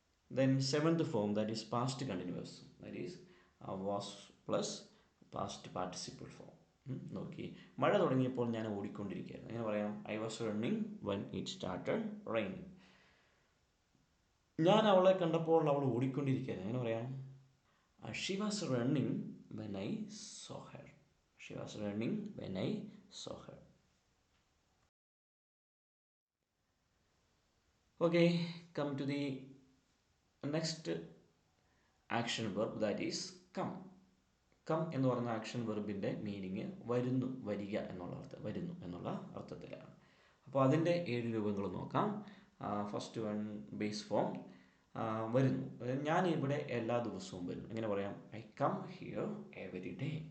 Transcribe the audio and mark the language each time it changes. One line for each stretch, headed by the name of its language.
English: Then seventh form, that is past continuous, that is was plus past participle form.
Malayalam: നോക്കി, മഴ തുടങ്ങിയപ്പോൾ ഞാൻ ഓടിക്കൊണ്ടിരിക്കുകയായിരുന്നു, എങ്ങനെ പറയാം?
English: I was running when it started raining.
Malayalam: ഞാൻ അവളെ കണ്ടപ്പോൾ അവൾ ഓടിക്കൊണ്ടിരിക്കുകയായിരുന്നു, എങ്ങനെ പറയാം?
English: She was running when I saw her. She was running when I saw her. Okay, come to the next action verb, that is come.
Malayalam: Come എന്ന് പറയുന്ന action വെർബിൻ്റെ meaning വരുന്നു, വരിക എന്നുള്ള അർത്ഥം, വരുന്നു എന്നുള്ള അർത്ഥത്തിലാണ്. അപ്പോൾ അതിൻ്റെ 7 രൂപങ്ങൾ നോക്കാം.
English: first one, base form,
Malayalam: വരുന്നു. ഞാൻ ഇവിടെ എല്ലാ ദിവസവും വരും, എങ്ങനെ പറയാം?
English: I come here every day.